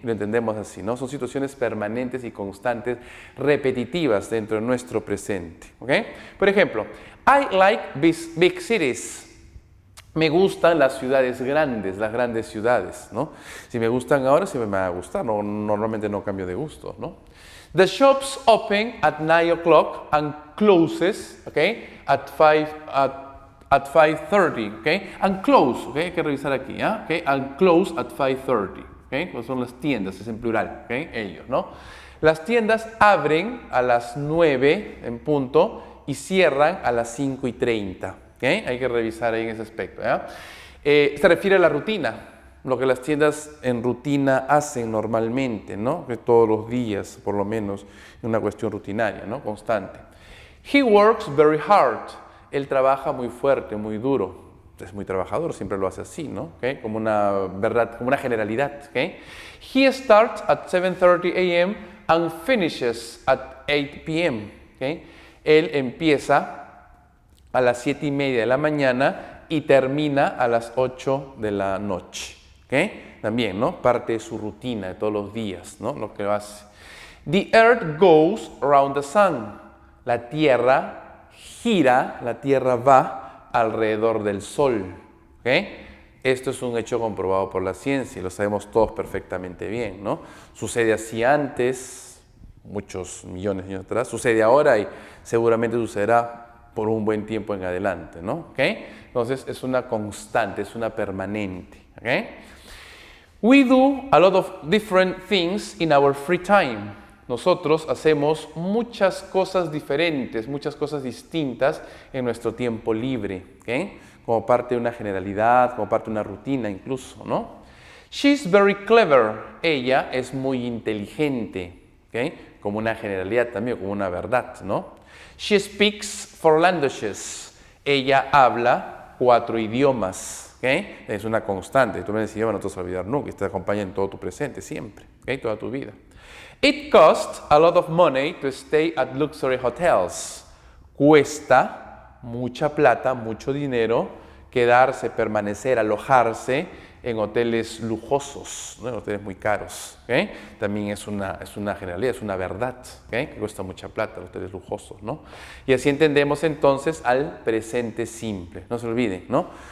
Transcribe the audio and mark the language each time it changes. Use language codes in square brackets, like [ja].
[es] Y lo entendemos así, ¿no? Son situaciones permanentes y constantes, repetitivas dentro de nuestro presente. ¿Okay? Por ejemplo, [en] I like big cities. [es] Me gustan las ciudades grandes, las grandes ciudades, ¿no? Si me gustan ahora, siempre me va a gustar, no, normalmente no cambio de gusto, ¿no? [en] The shops open at 9 o'clock and closes, okay, at 5:30, okay? And close, okay? [es] Hay que revisar aquí, [en] ¿ah? Okay? And close at 5:30, okay? [es] Pues son las tiendas, es en plural, okay? Ellos, ¿no? Las tiendas abren a las 9 en punto Y cierran a las 5:30. ¿Okay? Hay que revisar ahí en ese aspecto. ¿Ya? Se refiere a la rutina, lo que las tiendas en rutina hacen normalmente, ¿no? Que todos los días, por lo menos, es una cuestión rutinaria, ¿no? Constante. [en] He works very hard. [es] Él trabaja muy fuerte, muy duro. Es muy trabajador, siempre lo hace así, ¿no? ¿Okay? Como una verdad, como una generalidad. [en] ¿Okay? He starts at 7:30 a.m. and finishes at 8 p.m. ¿Okay? [es] Él empieza a las 7:30 de la mañana y termina a las 8 de la noche. ¿Okay? También, ¿no? Parte de su rutina de todos los días, ¿no? Lo que hace. [en] The earth goes around the sun. [es] La tierra gira, la tierra va alrededor del sol. ¿Okay? Esto es un hecho comprobado por la ciencia y lo sabemos todos perfectamente bien, ¿no? Sucede así antes, muchos millones de años atrás, sucede ahora y seguramente sucederá por un buen tiempo en adelante, ¿no? ¿Okay? Entonces es una constante, es una permanente. ¿Okay? [en] We do a lot of different things in our free time. [es] Nosotros hacemos muchas cosas diferentes, muchas cosas distintas en nuestro tiempo libre, ¿okay? Como parte de una generalidad, como parte de una rutina incluso, ¿no? [en] She's very clever. [es] Ella es muy inteligente, ¿okay? Como una generalidad también, como una verdad, ¿no? [en] She speaks 4 languages. [es] Ella habla 4 idiomas. ¿Okay? Es una constante. Tú me decías, no te vas a olvidar nunca. Y te acompaña en todo tu presente, siempre. ¿Okay? Toda tu vida. [en] It costs a lot of money to stay at luxury hotels. [es] Cuesta mucha plata, mucho dinero, quedarse, permanecer, alojarse en hoteles lujosos, ¿no? En hoteles muy caros. ¿Okay? También es una generalidad, es una verdad, ¿okay? Que cuesta mucha plata los hoteles lujosos, ¿no? Y así entendemos entonces al presente simple. No se olviden, ¿no?